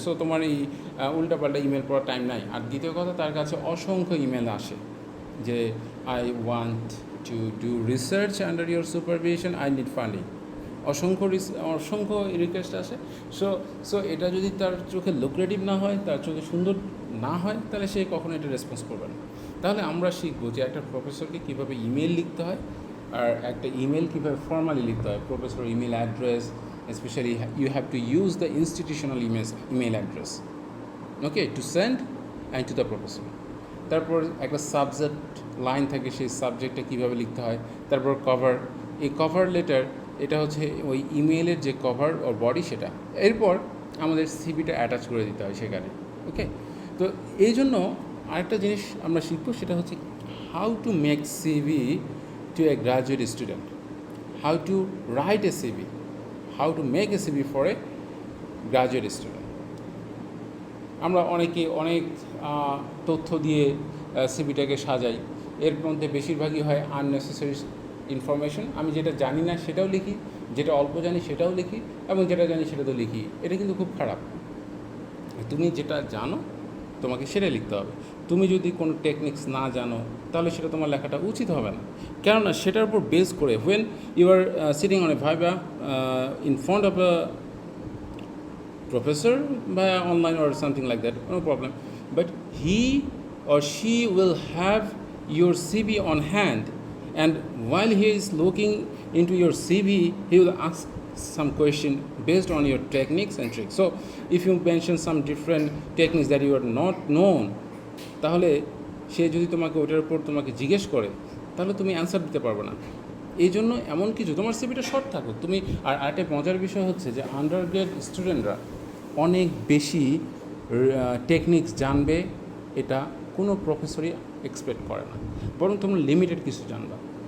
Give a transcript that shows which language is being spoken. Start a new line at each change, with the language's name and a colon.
Bangla: So তোমার এই উল্টাপাল্টা ইমেল পড়ার টাইম নাই। আর দ্বিতীয় কথা, তার কাছে অসংখ্য ইমেল আসে যে
English: I want to do research under your supervision, I need funding,
Bangla: অসংখ্য রিকোয়েস্ট আসে। সো এটা যদি তার চোখে লুক্রেটিভ না হয়, তার চোখে সুন্দর না হয়, তাহলে সে কখনো এটা রেসপন্স করবে না। তাহলে আমরা শিখবো যে একটা প্রফেসরকে কীভাবে ইমেল লিখতে হয়, আর একটা ইমেল কীভাবে ফর্মালি লিখতে হয়।
English: Professor email address, especially you have to use the institutional email address, okay, to send and to the professor.
Bangla: তারপর একটা সাবজেক্ট লাইন থাকে, সেই সাবজেক্টটা কীভাবে লিখতে হয়। তারপর কভার, এই কভার লেটার এটা হচ্ছে ওই ইমেলের যে কভার ওর বডি সেটা। এরপর আমাদের সিভিটা অ্যাটাচ করে দিতে হয় সেখানে, ওকে। তো এই জন্য আরেকটা জিনিস আমরা শিখবো, সেটা হচ্ছে
English: How to make CV to a graduate student, how to write a CV, how to make a CV for a graduate student.
Bangla: আমরা অনেকে অনেক তথ্য দিয়ে সিভিটাকে সাজাই, এর মধ্যে বেশিরভাগই হয় আননেসেসারি ইনফরমেশন। আমি যেটা জানি না সেটাও লিখি, যেটা অল্প জানি সেটাও লিখি, এবং যেটা জানি সেটা তো লিখি। এটা কিন্তু খুব খারাপ। তুমি যেটা জানো তোমাকে সেটাই লিখতে হবে। তুমি যদি কোনো টেকনিক্স না জানো, তাহলে সেটা তোমার লেখাটা উচিত হবে না, কেননা সেটার উপর বেস করে
English: when you are sitting on a viva in front of a professor by online or something like that, no problem, but he or she will have your CV on hand, and while he is looking into your CV, he will ask some question based on your techniques and tricks. So if you mention some different techniques that you are not known,
Bangla: তাহলে সে যদি তোমাকে ওটার উপর তোমাকে জিজ্ঞেস করে, তাহলে তুমি অ্যান্সার দিতে পারবে না। এই জন্য এমন কিছু তোমার সিভিটা শর্ট থাকুক তুমি। আর একটা মজার বিষয় হচ্ছে যে আন্ডারগ্রেড স্টুডেন্টরা অনেক বেশি টেকনিক্স জানবে, এটা কোনো প্রফেসরই এক্সপেক্ট করে না, বরং তোমরা লিমিটেড কিছু জানবা।